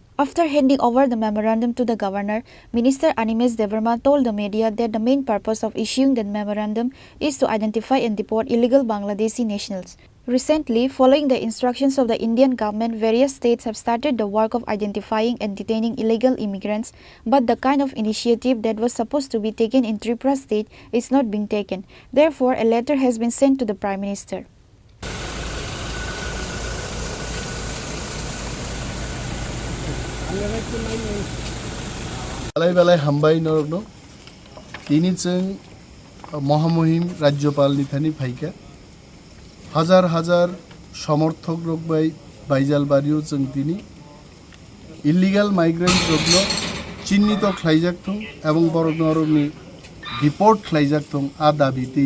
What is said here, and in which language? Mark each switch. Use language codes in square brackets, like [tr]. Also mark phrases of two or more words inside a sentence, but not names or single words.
[en] After handing over the memorandum to the governor, Minister Animes Devarma told the media that the main purpose of issuing the memorandum is to identify and deport illegal Bangladeshi nationals. Recently, following the instructions of the Indian government, various states have started the work of identifying and detaining illegal immigrants, but the kind of initiative that was supposed to be taken in Tripura state is not being taken. Therefore, a letter has been sent to the Prime Minister. [trp] बेलाय हामबाय नरनो तिनी जों [hi] महामहिम राज्यपाल [trp] निथानि फाइका हाजार हाजार समर्थक रकबाय बाइजालबारियाव जों दिनै [en] illegal migrant [trp] रकनो चिन्हित खालायजाकथों एवं बरगनरनि रिपोर्ट खालायजाकथों आ दाबितै